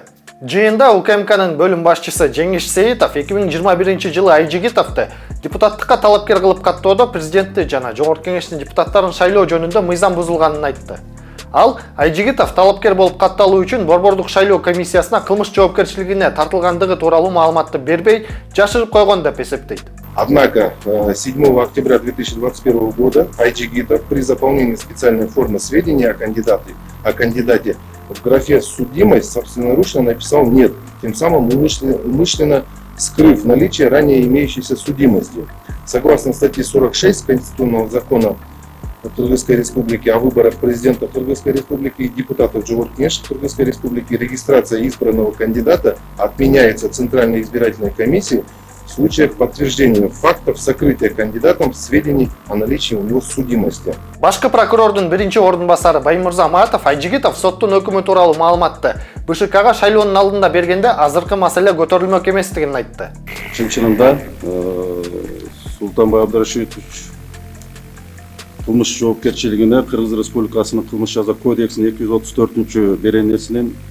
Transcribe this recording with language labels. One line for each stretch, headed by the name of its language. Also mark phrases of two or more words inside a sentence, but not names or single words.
Kyrgyz: Жыйында УКМКнын бөлүм башчысы Жеңиш Сейитов 2021 жылы Айжигитовду депутаттыкка талапкер кылып каттоодо президентти жана Жогорку Кеңештин депутаттарын шайлоо жөнүндө мыйзам бузулганын айтты. Ал Айжигитов талапкер болуп катталуу үчүн Борбордук шайлоо комиссиясына кылмыш жоопкерчилигине тартылгандыгы тууралуу маалыматты бербей, жашырып койгон деп эсептейт.
Russian: Однако 7 октября 2021 года Айжигитов при заполнении специальной формы сведения о кандидате в графе «Судимость» собственноручно написал «нет», тем самым умышленно скрыв наличие ранее имеющейся судимости. Согласно статье 46 Конституционного закона Кыргызской Республики о выборах президента Кыргызской Республики и депутатов Жогорку Кеңеш Кыргызской Республики, регистрация избранного кандидата отменяется Центральной избирательной комиссией в случаях подтверждения фактов сокрытия кандидатом сведений о наличии у него судимости.
Kyrgyz: Башкы прокурордун биринчи ордунбасары Баймырза Аматов Айжигитов соттун өкүмү тууралуу маалыматты БШКга шайлоонун алдында бергенде азыркы маселе көтөрүлмөк эместигин айтты. Чынында Султанбай Абдрашитович кылмыш жоопкерчилигине Кыргыз Республикасынын кылмыш жаза кодексинин 234 беренесинин